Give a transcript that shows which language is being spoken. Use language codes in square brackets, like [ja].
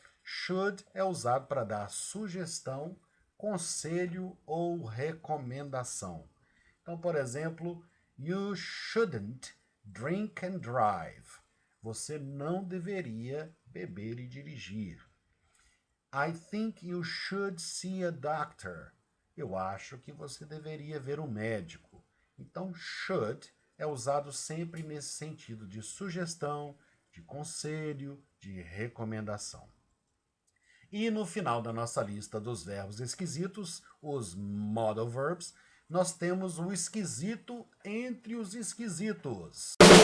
[pt] Should é usado para dar sugestão, conselho ou recomendação. Então, por exemplo, [en] you shouldn't drink and drive. [pt] Você não deveria beber e dirigir. [en] I think you should see a doctor. [pt] Eu acho que você deveria ver um médico. Então, should é usado sempre nesse sentido de sugestão, de conselho, de recomendação. E no final da nossa lista dos verbos esquisitos, os modal verbs, nós temos o esquisito entre os esquisitos.